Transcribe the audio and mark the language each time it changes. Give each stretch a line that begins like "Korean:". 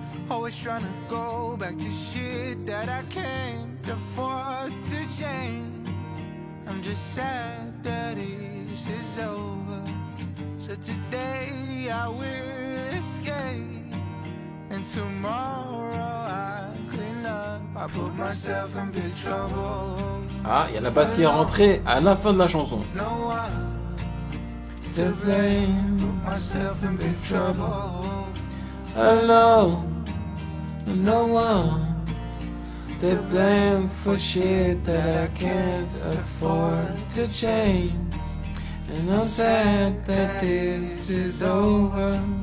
English: Always trying to go back to shit that I can't afford to change. I'm just sad that this is over. So today I will escape, and tomorrow I'll clean up. I put myself in big trouble.
French: Ah, il y a la basse qui est rentrée à la fin de la chanson.
English: No one To blame, put myself in big trouble. alone, no one to blame for shit that I can't afford to change. And I'm sad that this is over.